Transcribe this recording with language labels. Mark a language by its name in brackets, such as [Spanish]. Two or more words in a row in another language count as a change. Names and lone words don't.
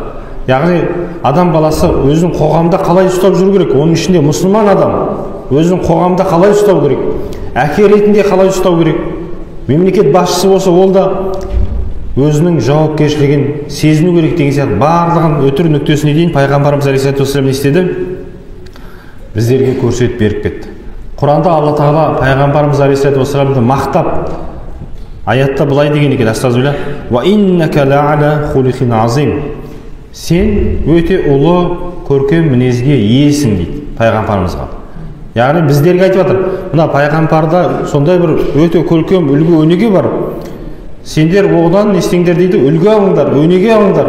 [Kazakh] Яғни адам баласы өзінің қоғамда қалай ұстап жүру керек, оның ішінде мұсылман адам өзінің қоғамда қалай ұстау керек, әке ретінде қалай ұстау керек, мемлекет басшысы болса ол да өзінің жауапкершілігін сезіну керек деген сияқты барлығын өтір нүктесіне дейін пайғамбарымыз [Arabic] عليه الصلاة والسلام [Kazakh] не істеді? Біздерге көрсетіп беріп кетті. Құранда Алла Тағала пайғамбарымыз [Arabic] عليه الصلاة والسلام [Kazakh] мақтап, аятта былай деген екен, астағфирулла, [Arabic] وإنك لعلى خلق عظيم. [Kazakh] Сен өте ұлы көркем мінезге иесің дейді пайғамбарымызға. Яғни біздерге айтып жатыр, мына пайғамбарда сондай бір өте көркем үлгі өнеге бар. Сендер одан не істеңдер дейді, үлгі алыңдар, өнеге алыңдар.